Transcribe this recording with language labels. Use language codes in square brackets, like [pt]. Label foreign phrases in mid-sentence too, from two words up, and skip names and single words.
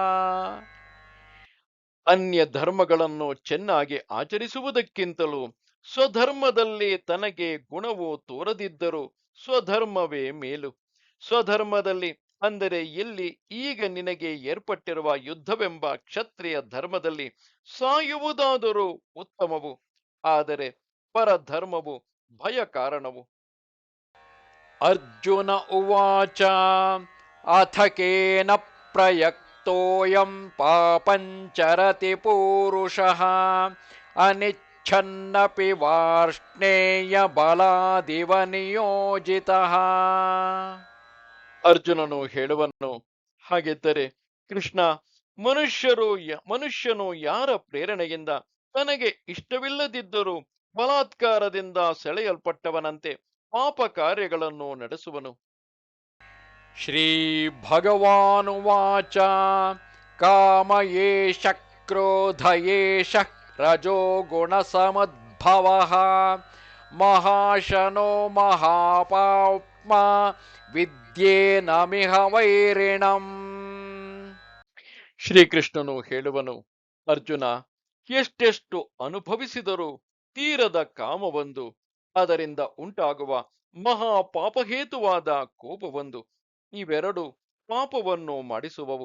[kn] ಅನ್ಯ ಧರ್ಮಗಳನ್ನು ಚೆನ್ನಾಗಿ ಆಚರಿಸುವುದಕ್ಕಿಂತಲೂ ಸ್ವಧರ್ಮದಲ್ಲಿ ತನಗೆ ಗುಣವು ತೋರದಿದ್ದರೂ ಸ್ವಧರ್ಮವೇ ಮೇಲು. ಸ್ವಧರ್ಮದಲ್ಲಿ ಅಂದರೆ ಎಲ್ಲಿ ಈಗ ನಿನಗೆ ಏರ್ಪಟ್ಟಿರುವ ಯುದ್ಧವೆಂಬ ಕ್ಷತ್ರಿಯ ಧರ್ಮದಲ್ಲಿ ಸಾಯುವುದಾದರೂ ಉತ್ತಮವು. ಆದರೆ ಪರಧರ್ಮವು ಭಯ ಕಾರಣವು. [sa] ಅರ್ಜುನ ಉವಾಚ ಅಥ ಕೇನ ಪ್ರಯಕ್ತೋಯಂ ಪಾಪಂಚರತಿ ಪೂರುಷಃ ಅನಿಚ್ಛನ್ನಪಿ ವಾರ್ಷ್ಣೇಯ ಬಲಾದಿವ ನಿಯೋಜಿತಃ. [kn] ಅರ್ಜುನನು ಹೇಳುವನು, ಹಾಗಿದ್ದರೆ ಕೃಷ್ಣ, ಮನುಷ್ಯನು ಯಾರ ಪ್ರೇರಣೆಯಿಂದ ತನಗೆ ಇಷ್ಟವಿಲ್ಲದಿದ್ದರೂ ಬಲಾತ್ಕಾರದಿಂದ ಸೆಳೆಯಲ್ಪಟ್ಟವನಂತೆ ಪಾಪ ಕಾರ್ಯಗಳನ್ನು ನಡೆಸುವನು? [sa] ಶ್ರೀ ಭಗವಾನುವಾಚ ಕಾಮ ಏಷ ಕ್ರೋಧ ಏಷ ರಜೋ ಗುಣ ಸಮದ್ಭವಃ ಮಹಾಶನೋ ಮಹಾಪಾಪ್ಮ ವಿದ್ಯೇನಮಿಹ ವೈರಿಣಂ. [kn] ಶ್ರೀಕೃಷ್ಣನು ಹೇಳುವನು, ಅರ್ಜುನ, ಎಷ್ಟೆಷ್ಟು ಅನುಭವಿಸಿದರೂ ತೀರದ ಕಾಮವೊಂದು, ಅದರಿಂದ ಉಂಟಾಗುವ ಮಹಾ ಪಾಪಹೇತುವಾದ ಕೋಪವೊಂದು, ಇವೆರಡು ಪಾಪವನ್ನು ಮಾಡಿಸುವವು.